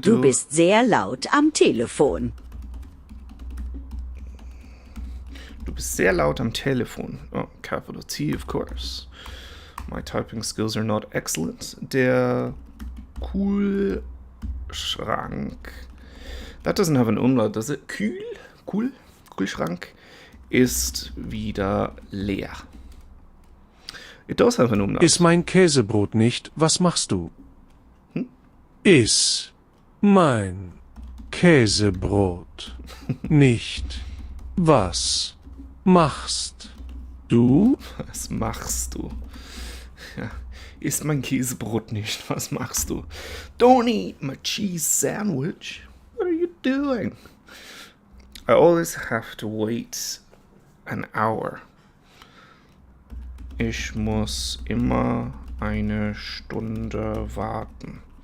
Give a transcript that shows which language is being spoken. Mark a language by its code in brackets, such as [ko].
[de] Du bist sehr laut am Telefon. Du bist sehr laut am Telefon. [en] Oh, capital T, of course. My typing skills are not excellent. [de] Der Kühlschrank. [en] That doesn't have an umlaut, does it? [de] Kühlschrank ist wieder leer. [en] It does have an umlaut. [de] Iss mein Käsebrot nicht, was machst du? Iss mein Käsebrot nicht, was machst du? Was machst du? Ja. Iss mein Käsebrot nicht, was machst du? [en] Don't eat my cheese sandwich. What are you doing? I always have to wait an hour. [de] Ich muss immer eine Stunde warten.